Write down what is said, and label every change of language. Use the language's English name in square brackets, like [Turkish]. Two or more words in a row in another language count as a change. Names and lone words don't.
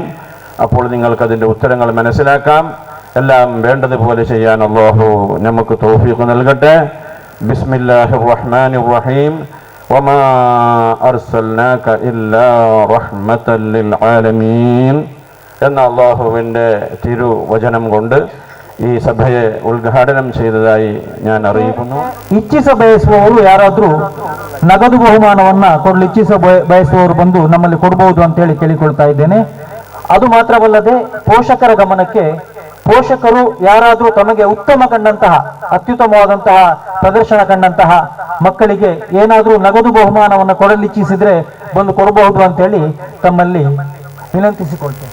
[Malayalam] അപ്പോൾ നിങ്ങൾക്കതിൻ്റെ ഉത്തരങ്ങൾ മനസ്സിലാക്കാം. എല്ലാം വേണ്ടതുപോലെ ചെയ്യാൻ അല്ലാഹു നമുക്ക് തൗഫീഖ് നൽകട്ടെ. [Arabic] بسم الله الرحمن الرحيم. وما أرسلناك إلا رحمة للعالمين [Malayalam] എന്ന അല്ലാഹുവിൻ്റെ തിരുവചനം കൊണ്ട് [Kannada] ಈ ಸಭೆಯ ಉದ್ಘಾಟನೆ [Malayalam] ചെയ്തതായി ഞാൻ അറിയിക്കുന്നു. [Kannada] ಇಚ್ಛಿಸ ಬಯಸುವವರು ಯಾರಾದರೂ ನಗದು ಬಹುಮಾನವನ್ನ ಕೊಡಲು ಇಚ್ಛಿಸ ಬಯಸುವವರು ಬಂದು ನಮ್ಮಲ್ಲಿ ಕೊಡಬಹುದು ಅಂತ ಹೇಳಿ ಕೇಳಿಕೊಳ್ತಾ ಇದ್ದೇನೆ. ಅದು ಮಾತ್ರವಲ್ಲದೆ ಪೋಷಕರ ಗಮನಕ್ಕೆ, ಪೋಷಕರು ಯಾರಾದರೂ ತಮಗೆ ಉತ್ತಮ ಕಂಡಂತಹ, ಅತ್ಯುತ್ತಮವಾದಂತಹ ಪ್ರದರ್ಶನ ಕಂಡಂತಹ ಮಕ್ಕಳಿಗೆ ಏನಾದರೂ ನಗದು ಬಹುಮಾನವನ್ನು ಕೊಡಲು ಇಚ್ಛಿಸಿದ್ರೆ ಬಂದು ಕೊಡಬಹುದು ಅಂತ ಹೇಳಿ ತಮ್ಮಲ್ಲಿ ವಿನಂತಿಸಿಕೊಳ್ತೇನೆ.